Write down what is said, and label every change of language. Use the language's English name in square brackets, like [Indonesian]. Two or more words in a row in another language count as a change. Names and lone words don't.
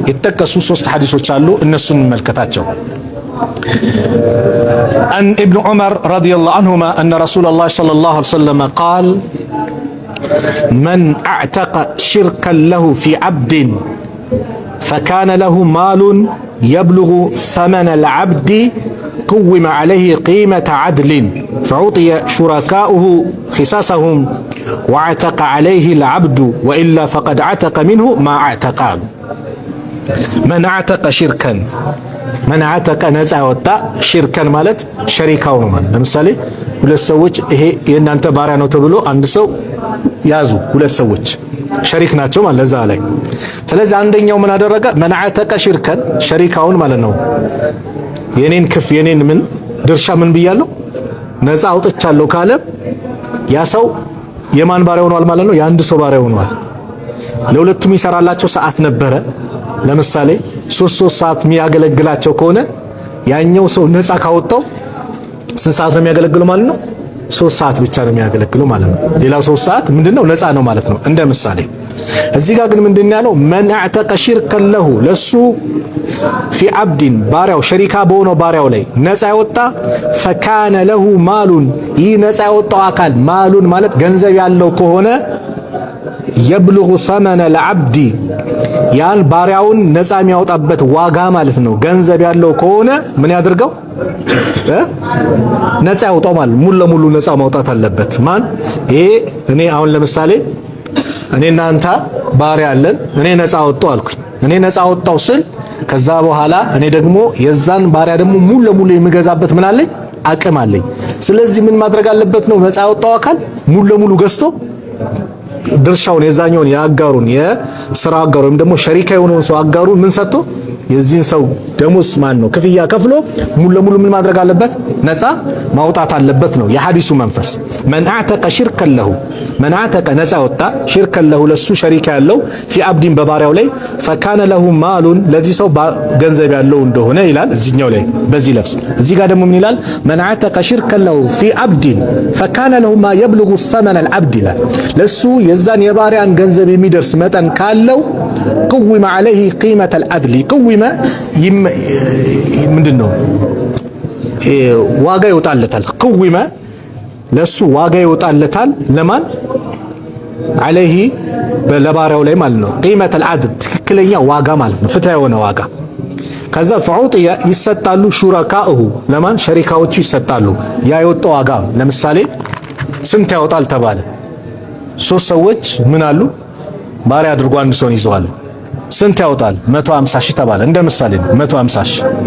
[Amharic] የተጠቀሱ ሶስት ሐዲሶች አሉ። እነሱን እንመልከታቸው። [Arabic] عن ابن عمر رضي الله عنهما أن رسول الله صلى الله عليه وسلم قال من اعتق شركا له في عبد فكان له مال يبلغ ثمن العبد قوم عليه قيمة عدل فعطي شركاؤه خساسهم واعتق عليه العبد وإلا فقد عتق منه ما اعتق. من اعتق شركا من اعتق نزع [Amharic] ወጣ ሽርከን ማለት ሸሪካው ነው ማለት ለምሳሌ ሁለት ሰዎች ይሄ የእናንተ ባሪያ ነው ተብሎ አንድ ሰው ያዙ ሁለት ሰዎች ሸሪክ ናቸው ማለት ለዛ ላይ ስለዚህ አንደኛው ምን አደረገ من اعتق ሽርከን ሸሪካውን ማለት ነው የኔን ምን ድርሻ ምን ብያለሁ ነፃ አውጥቻለሁ ካለ ያ ሰው የማን ባሪያ ሆኗል ማለት ነው የአንድ ሰው ባሪያ ሆኗል ለሁለቱም ይሰራላቸው ሰዓት ነበረ ለምሳሌ 3 ሰዓት የሚያገለግላቸው ከሆነ ያኛው ሰው ነፃ ካወጣው ስንት ሰዓት ነው የሚያገለግለው ማለት ነው 3 ሰዓት ብቻ ነው የሚያገለግለው ማለት ነው ሌላው 3 ሰዓት ምንድነው ነፃ ነው ማለት ነው እንደ ምሳሌ እዚህ ጋር ግን ምንድነው ያለው [Arabic] من اعتق شركا له [Amharic] ለሱ [Arabic] في عبد [Amharic] ባሪያው ሸሪካ በሆነው ባሪያው ላይ ነፃ ያወጣ [Arabic] فكان له مال [Amharic] ይህ ነፃ ያወጣው አካል ማሉን ማለት ገንዘብ ያለው ከሆነ [Arabic] يبلغ ثمن العبد [Amharic] ያን ባሪያውን ነፃ የሚያወጣበት ዋጋ ማለት ነው ገንዘብ ያለው ከሆነ ምን ያድርገው ነፃ ያወጣው ማለት ሙሉ ለሙሉ ነፃ ማውጣት አለበት ማን ይሄ እኔ አሁን ለምሳሌ እኔና አንተ ባሪያ አለን እኔ ነፃ አወጣው አልኩኝ እኔ ነፃ አወጣው ስል ከዛ በኋላ እኔ ደግሞ የዛን ባሪያ ደግሞ ሙሉ ለሙሉ የሚገዛበት ምን አለኝ አቅም አለኝ ስለዚህ ምን ማድረግ አለበት ነው ነፃ ያወጣው አካል ሙሉ ለሙሉ ገዝቶ ድርሻውን የዛኛውን ያጋሩን የሥራ አጋሩ ወይም ደግሞ ሸሪካ የሆነውን ሰው አጋሩን ምን ሰጥቶ የዚህን ሰው ደሞዝ ማን ነው ክፍያ ከፍሎ ሙሉ ለሙሉ ምን ማድረግ አለበት ነፃ ማውጣት አለበት ነው የሐዲሱ መንፈስ [Arabic] من اعتق شركا له من اعتق [Amharic] ነፃ ወጣ [Arabic] شركا له [Amharic] ለሱ ሸሪካ ያለው [Arabic] في عبد [Amharic] በባሪያው ላይ [Arabic] فكان له مال [Amharic] ለዚህ ሰው ገንዘብ ያለው እንደሆነ ይላል እዚህኛው ላይ በዚህ ለፍስ እዚህ ጋር ደግሞ ምን ይላል [Arabic] من اعتق شركا له في عبد فكان له ما يبلغ ثمن العبد [Amharic] ይላል ለሱ የዛን የባሪያን ገንዘብ የሚደርስ መጠን ካለው [Arabic] قوم عليه قيمة العدل قوم [Amharic] ምንድነው ዋጋ ይወጣለታል قوم ለሱ ዋጋ ይወጣለታል ለማን عليه በለባሪያው ላይ ማለት ነው [Arabic] قيمة العدل [Amharic] ትክክለኛ ዋጋ ማለት ነው ፍትሃ የሆነ ዋጋ ከዛ فعطي ይሰጣሉ ሹራካኡ ለማን ሸሪካዎቹ ይሰጣሉ ያ የወጣው ዋጋ ለምሳሌ ስንት ያወጣል ተባለ 3 ሰዎች ምን አሉ ባሪያ አድርጎ አንድ ሰው ይዘዋል ስንት ያወጣል 150 ሺህ ተባለ እንደ ምሳሌ ነው 150 ሺህ